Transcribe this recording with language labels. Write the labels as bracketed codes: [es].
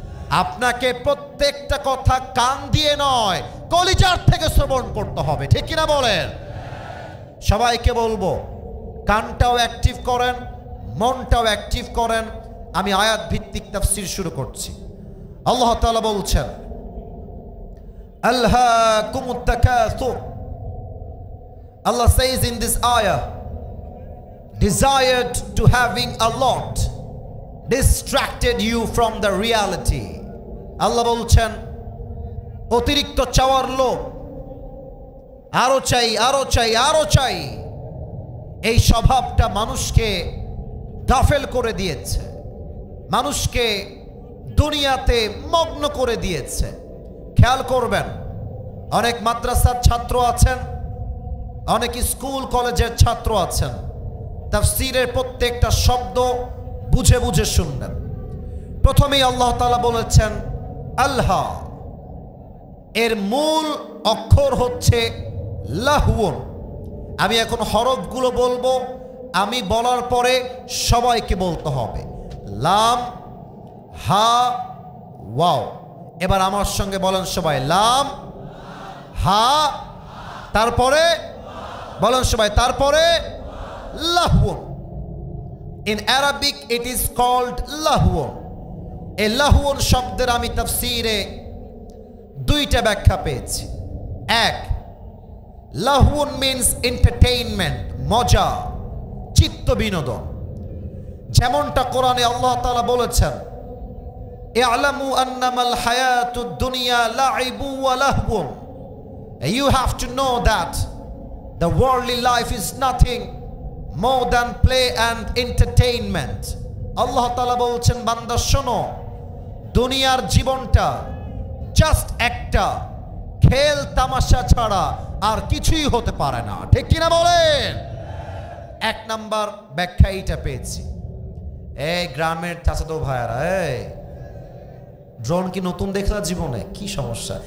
[bn] আপনাকে প্রত্যেকটা কথা কান দিয়ে নয়, কলিজার থেকে শ্রবণ করতে হবে, ঠিক কিনা বলেন? সবাইকে বলবো কানটাও অ্যাক্টিভ করেন, মনটাও অ্যাক্টিভ করেন। আমি আয়াত ভিত্তিক তাফসীর শুরু করছি। আল্লাহ তাআলা বলছেন [ar] আলহাকুমুত তাকাসুর। [en] Allah says in this ayah, desired to having a lot distracted you from the reality. [bn] আল্লাহ বলছেন অতিরিক্ত চাওয়ার লোভ, আরো চাই আরো চাই আরো চাই, এই স্বভাবটা মানুষকে গাফেল করে দিয়েছে, মানুষকে দুনিয়াতে মগ্ন করে দিয়েছে। খেয়াল করবেন, অনেক মাদ্রাসার ছাত্র আছেন, অনেক স্কুল কলেজের ছাত্র আছেন, তাফসীরের প্রত্যেকটা শব্দ বুঝে বুঝে শুনবেন। প্রথমেই আল্লাহ তাআলা বলেছেন আল্লাহ, এর মূল অক্ষর হচ্ছে লাহওয়ুন। আমি এখন হরফগুলো বলবো, আমি বলার পরে সবাইকে বলতে হবে লাম, হা, ওয়াও। এবার আমার সঙ্গে বলেন সবাই, লাম, হা, তারপরে বলেন সবাই, তারপরে লাহওয়ুন। [en] In Arabic it is called লাহওয়ুন। [bn] এই লাহওয়ুন শব্দের আমি তাফসীরে 2টা ব্যাখ্যা পেয়েছি। এক, লাহওয়ুন [en] means entertainment, [bn] মজা, চিত্ত বিনোদন। যেমনটা কোরআনে আল্লাহ তাআলা বলেছেন, [ar] ই'লামু আন্নামাল হায়াতুদ দুনিয়া লাইবু ওয়া লাহবুন। [en] You have to know that the worldly life is nothing more than play and entertainment. [bn] আল্লাহ তাআলা বলছেন, বান্দা শোনো, দুনিয়ার জীবনটা জাস্ট একটা খেল তামাশা ছাড়া আর কিছুই হতে পারে না। ঠিক কিনা বলেন? এক নাম্বার ব্যাখ্যা এইটা পেয়েছি। এই গ্রামের চাচাতো ভাইয়ারা, এই ড্রোন কি নতুন দেখলা জীবনে? কি সমস্যা?